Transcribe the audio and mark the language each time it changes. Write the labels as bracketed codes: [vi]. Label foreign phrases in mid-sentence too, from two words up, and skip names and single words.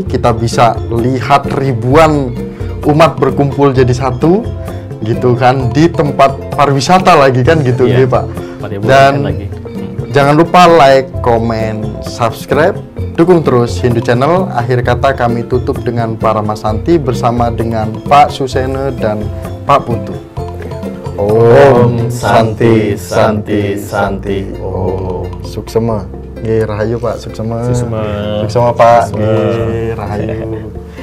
[id] Kita bisa lihat ribuan umat berkumpul jadi satu gitu kan, di tempat pariwisata lagi kan gitu Pak. Dan jangan lupa like, komen, subscribe, dukung terus Hindu Channel. Akhir kata kami tutup dengan para Mas Santi bersama dengan Pak Susena dan Pak Putu. [sa] Om Santi Santi Santi Om. Suksema. [ban] Rahayu Pak, suksema. Suksema Pak. Rahayu.